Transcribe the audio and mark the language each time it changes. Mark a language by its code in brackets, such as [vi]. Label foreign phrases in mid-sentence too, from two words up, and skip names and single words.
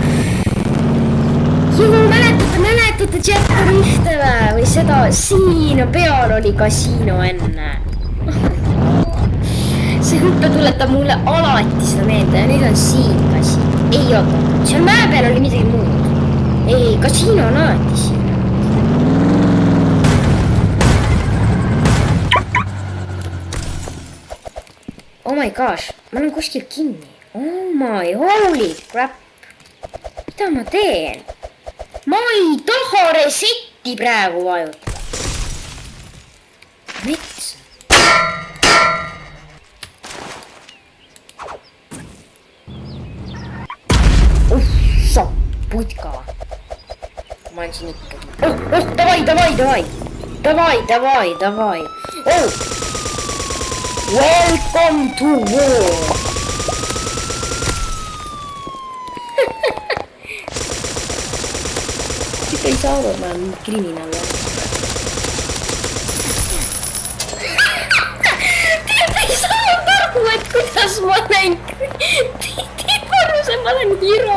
[et] Juhu, mäletate Jetteri ühte või seda, siin peal oli kasiino enne. see hüppe tuletab mulle alati seda meelde ja nüüd on siin kasiino. Ei oota, seal mäe peal oli midagi muud. Ei, kasiino on alati siin. [en] Oh my gosh, [et] ma olen kuskil kinni. [en] Oh my holy crap. [et] Mida ma teen? Ma ei taha resetti praegu vajutada. Mets. Sa putka. Ma olen siin ikkagi. Davai. Oh. [en] Welcome to war. [et] Siit ei saa aru, ma olen kriminaal. Ei saa aru, et kuidas ma olen ma olen hero.